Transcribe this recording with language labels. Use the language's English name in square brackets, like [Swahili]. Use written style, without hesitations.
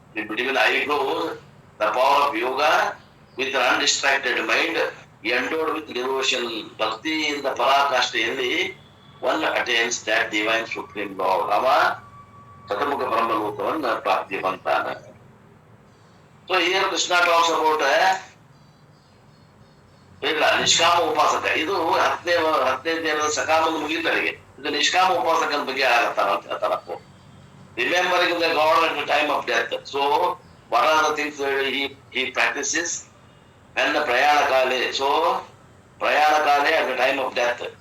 [English] between eyebrow the power of yoga with an undistracted mind endowed with devotion, [Kannada] ಭಕ್ತಿಯಿಂದ ಪರಾಕಾಷ್ಠೆಯಲ್ಲಿ [English] one attains that divine supreme lord. [Kannada] ಅವ ಚತುರ್ಮುಖ ಬ್ರಹ್ಮಲೋಕವನ್ನ ಪ್ರಾಪ್ತಿ ಹೊಂತಾನ. [English] So here Krishna talks about nishkama upasaka. [Kannada] ಇದು 10ನೇ ದಿನದ ಸಕಾಮದ ಮುಗಿದವರಿಗೆ ಇದು ನಿಷ್ಕಾಮ ಉಪಾಸಕನ ಬಗ್ಗೆ ಆಗತ್ತಾರ ಅಂತ ಹೇಳ್ತಾರಪ್ಪ. [English] Remembering the God at the time of death. So what are the things he practices? And the prayana kale. So prayana kale at the time of death.